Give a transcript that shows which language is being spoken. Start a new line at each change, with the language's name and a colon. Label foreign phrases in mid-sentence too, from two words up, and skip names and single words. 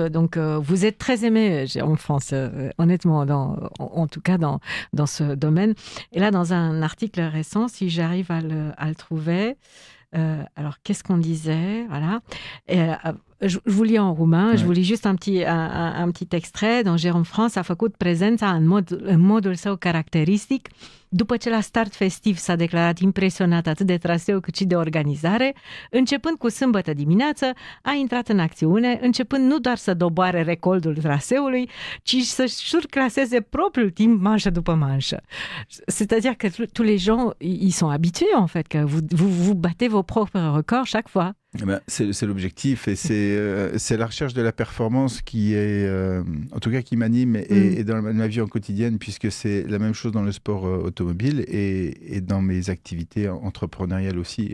French: Donc vous êtes très aimé en France, honnêtement, en tout cas dans ce domaine. Et là, dans un article récent, si j'arrive à le trouver, alors qu'est-ce qu'on disait, voilà. Je vous lis en roumain, je vous lis juste un petit extrait.
Romanian: Dans Jérôme France a făcut prezența în modul său caracteristic. După ce la start festiv s-a declarat impresionat atât de traseu cât și de organizare, începând cu sâmbătă dimineață, a intrat în acțiune, începând nu doar să doboare recordul traseului, ci să surclaseze propriul timp manșă după manșă.
French: C'est-à-dire que tous les gens, ils sont habitués en fait, que vous battez vos propres records chaque fois. C'est l'objectif et c'est la recherche de la performance qui est, en tout cas qui m'anime et dans ma vie en quotidienne, puisque c'est la même chose dans le sport automobile et dans mes activités entrepreneuriales aussi.